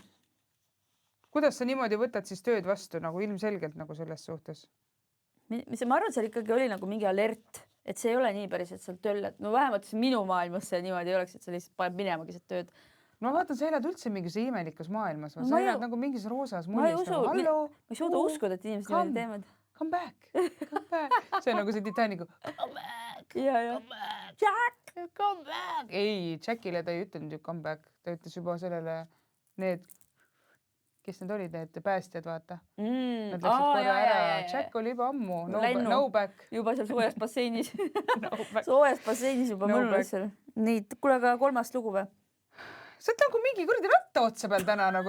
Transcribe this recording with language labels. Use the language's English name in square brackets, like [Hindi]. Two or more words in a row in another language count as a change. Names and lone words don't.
[Estonian] Kuidas sa niimoodi võtad siis tööd vastu nagu ilmselgelt nagu selles suhtes? Ma arvan, et seal ikkagi oli nagu mingi alert, et see ei ole nii päris, et seal tööl, no vähemalt minu maailmas see niimoodi ei oleks, et sa lihtsalt paned minema keset tööd. No vaatan, sa elad üldse mingis imelikus maailmas. Sa elad nagu mingis roosas mullis. Ma ei suuda uskuda, et inimesed niimoodi teevad. [English] Come back. [Estonian] See on nagu see Titanicu. [English] Come back. Jack, come back. [Estonian] Ei, Jackile ta ei ütlenud ju [English] come back. [Estonian] Ta ütles juba sellele need, kes need olid, need päästjad, vaata. Nad läksid korra ära. Jack oli juba ammu. No back. Juba seal soojas basseinis. Soojas basseinis juba mõnus seal. Nii, kuule ka 3. lugu või? Sa oled nagu mingi kuradi ratta otsa peal täna nagu.